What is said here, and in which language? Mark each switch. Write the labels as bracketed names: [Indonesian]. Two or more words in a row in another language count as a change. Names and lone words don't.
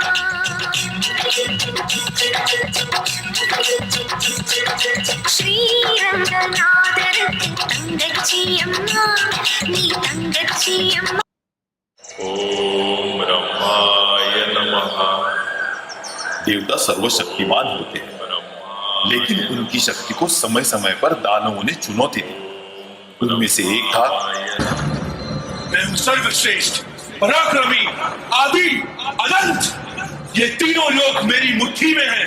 [Tamil] ஸ்ரீரங்கநாதருக்கு தங்கச்சியம்மா நீ தங்கச்சியம்மா [Sanskrit] ओम ब्रह्माय नमः। [Hindi] देवता सर्वशक्तिमान होते हैं, लेकिन उनकी शक्ति को समय समय पर दानवों ने चुनौती दी। उनमें से एक था मैं हूं सर्वश्रेष्ठ, पराक्रमी, आदि, अनंत। ये तीनों लोक मेरी मुट्ठी में हैं।